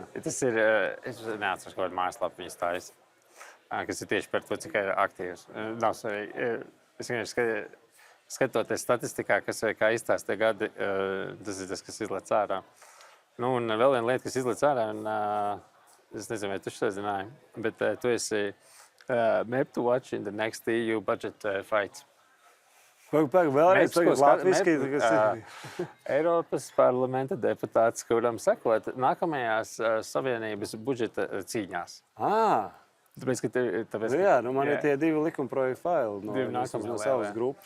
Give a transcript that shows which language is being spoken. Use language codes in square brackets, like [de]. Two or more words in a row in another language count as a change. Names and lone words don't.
[lv] Tas ir, es neatceros kaut kādu mājaslapu viņas tājas, kas ir tieši par to, cik ir aktīvs. Nav svarīgi. Es vienkārši skatoties statistikā, kas vai kā izstās tie gadi, tas ir tas, kas izlec ārā. Nu, un vēl viena lieta, kas izlec ārā, un es nezinu, vai tu šo zināji, bet tu esi [en] map to watch in the next EU budget fight. [lv] Vēlreiz tagad latviski. Eiropas parlamenta deputāts, kuram sekot nākamajās Savienības budžeta cīņās. Tāpēc, ka man ir tie 2 likumprojektu faili no savas grupas.